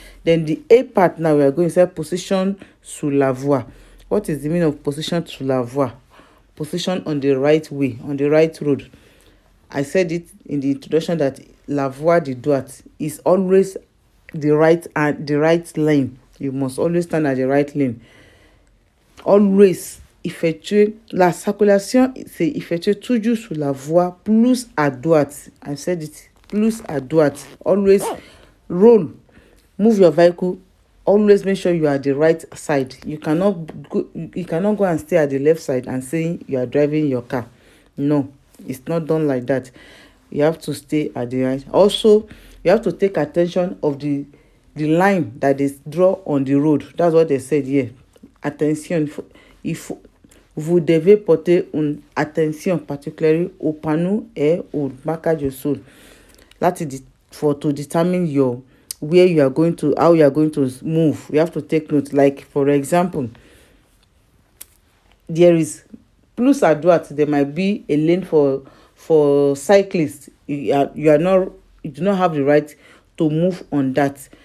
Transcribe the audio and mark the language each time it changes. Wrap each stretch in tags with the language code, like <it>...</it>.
<en>Then the A part, now we are going to say</en> <fr>position sur la voie.</fr> <en>What is the meaning of</en> <fr>position sur la voie?</fr> <en>Position on the right way, on the right road. I said it in the introduction that</en> <fr>la voie de droite</fr> <en>is always the right lane. You must always stand at the right lane.</en> <fr>Always effectuer la circulation, c'est effectuer toujours sur la voie plus à droite.</fr> <en>I said it,</en> <fr>plus à droite.</fr> <en>Always roll, move your vehicle. Always make sure you are at the right side. You cannot go and stay at the left side and say you are driving your car. No, it's not done like that. You have to stay at the right. Also, you have to take attention of the line that is drawn on the road. That's what they said here.</en> <fr>Attention, vous devez porter une attention particularly au panneau et au marquage au sol.</fr> <en>That is to determine where you are going to, how you are going to move. You have to take note. Like, for example, there is</en> <fr>plus à droite,</fr> <en>there might be a lane for cyclists. You do not have the right to move on that.</en>